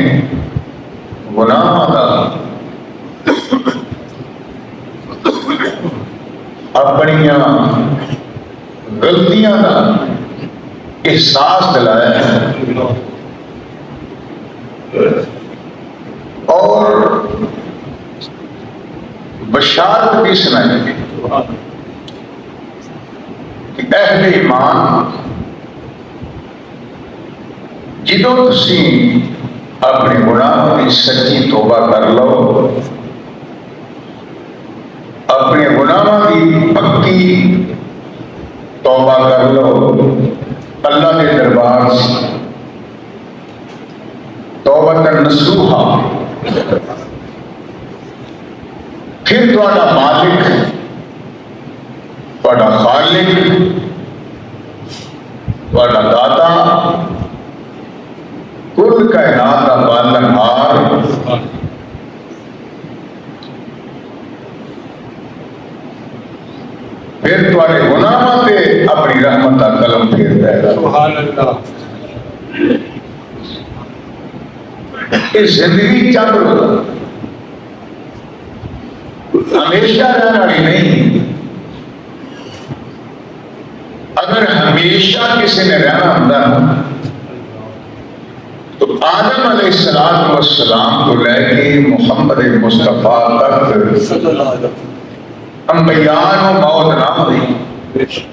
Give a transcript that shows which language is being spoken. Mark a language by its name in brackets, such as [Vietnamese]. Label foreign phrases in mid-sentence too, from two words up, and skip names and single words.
[Urdu] گناہ کا اپنی غلطیاں کا احساس دلایا ہے اور بشارت بھی سنائی ہے کہ اہل ایمان [Punjabi] جدوں تسی [Urdu] اپنے گناہ کی سچی توبہ کر لو اپنے گناہ کی پکی توبہ کر لو اللہ کے دربار سے [Arabic] توبہ نصوحا [Urdu] پھر تہاڈا مالک تہاڈا خالق، تہاڈا داتا، کل کائنات کا پالنہار، پھر [Punjabi] تہاڈے گناہاں تے [Urdu] اپنی رحمت کا قلم پھیردا ہے۔ [Arabic] سبحان اللہ۔ [Urdu] یہ زندگی چند ہمیشہ رہنے والی نہیں۔ اگر ہمیشہ کسی نے رہنا ہوتا نا تو آدم [Arabic] علیہ السلام [Urdu] کو لے کے محمد مصطفیٰ تک انبیاء کو موت نہ ہوئی۔